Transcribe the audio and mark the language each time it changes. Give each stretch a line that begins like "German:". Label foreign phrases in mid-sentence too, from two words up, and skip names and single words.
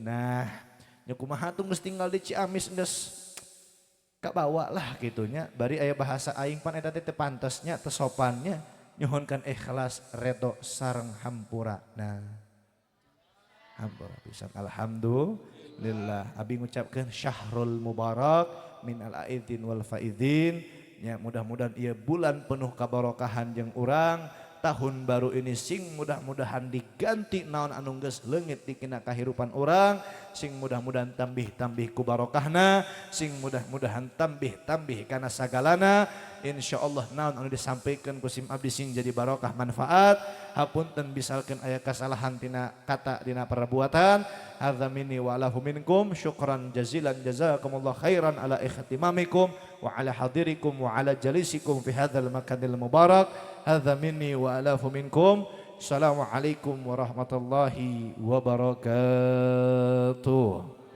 Sundanese: Nah nya kumaha tuh geus tinggal di Ciamis geus kabawa lah gitunya bari aya bahasa aing pan eta teh teu pantesnya teu sopannya nyuhunkan ikhlas redo sareng hampura. Nah hampura pisan alhamdulillah. Abi ngucapkeun
Arabic: شهر مبارك من العائدين والفائزين
Sundanese: nya mudah-mudahan ieu bulan penuh kabarokahan jeung urang. Tahun baru ini sing mudah-mudahan diganti naon anu geus leungit dikina kahirupan urang, sing mudah-mudahan tambih-tambih ku barokahna, sing mudah-mudahan tambih-tambih kana sagalana. Insyaallah naon anu disampaikeun ku sim abdi sing jadi barokah manfaat. Hapunten bisalkeun aya kasalahan tina kata dina perbuatan.
Arabic: هذا مني وله منكم شكرا جزيلا جزاكم الله خيرا على اهتمامكم وعلى حضوركم وعلى جلوسكم في هذا المكان المبارك. هذا مني وله منكم السلام عليكم ورحمة الله وبركاته.